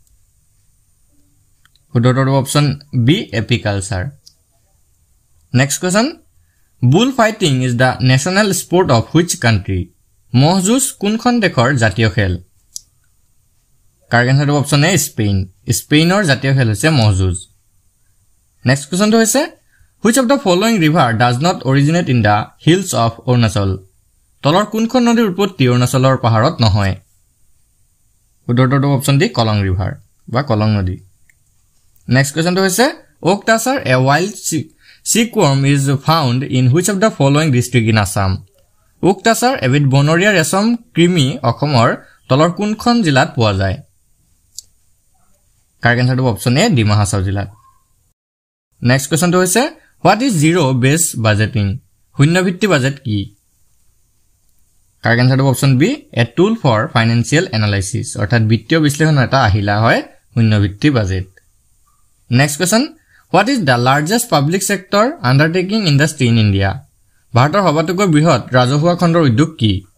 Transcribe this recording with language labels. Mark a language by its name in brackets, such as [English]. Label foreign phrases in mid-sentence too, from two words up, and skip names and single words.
[Assamese] শুদ্ধটো দিব [English] option B apiculture next question bull fighting is the national sport of which country [Assamese] মহ যুঁজ কোনখন দেশৰ জাতীয় খেল [English] correct answer [Assamese] দিব [English] option A [Assamese] স্পেইন স্পেইনৰ জাতীয় খেল হৈছে মহ যুঁজ [English] next questionটো [Assamese] হৈছে হুইচ [English] of the following river does not originate in the hills of Arunachal [Assamese] তলৰ কোনখন নদীৰ উৎপত্তি অৰুণাচলৰ পাহাৰত নহয় শুদ্ধটো দিব [English] option D Kalang river [Assamese] বা কলং নদী নেক্সট [English] কোৱেশ্চনটো হৈছে oak tasar a wild silkworm is found in which of the following district in Assam [Assamese] ওক টাচাৰ এবিধ বনৰীয়া ৰেচম কৃমি অসমৰ তলৰ কোনখন জিলাত পোৱা যায় [English] correct answer [Assamese] দিব [English] option A [Assamese] ডিমা হাছাও জিলাত [English] next questionটো [Assamese] হৈছে [English] what is zero base budgeting [Assamese] শূন্য ভিত্তি বাজেট কি [English] correct answer [Assamese] দিব [English] option B a tool for financial analysis [Assamese] অৰ্থাৎ বিত্তীয় বিশ্লেষণৰ এটা আহিলা হয় শূন্য ভিত্তি বাজেট [English] next question what is the largest public sector undertaking industry in India [Assamese] ভাৰতৰ সবাতোকৈ বৃহৎ ৰাজহুৱা খণ্ডৰ উদ্যোগ কি